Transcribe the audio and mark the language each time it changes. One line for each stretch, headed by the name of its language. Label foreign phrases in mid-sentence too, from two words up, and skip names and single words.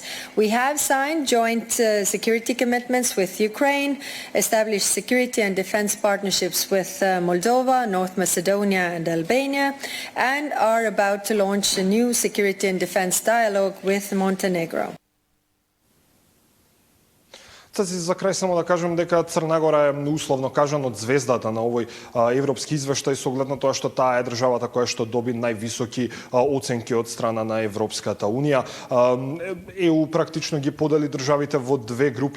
English: We have signed joint security commitments with Ukraine, established security and defense partnerships with Moldova, North Macedonia and Albania, and are about to launch a new security and defense dialogue with Montenegro.
Macedonian: За крај само да кажем дека Црна Гора е условно кажано звездата на овој европски извештај со оглед на тоа што таа е државата која што доби највисоки оценки од страна на Европската унија. ЕУ практично ги подели државите во две групи.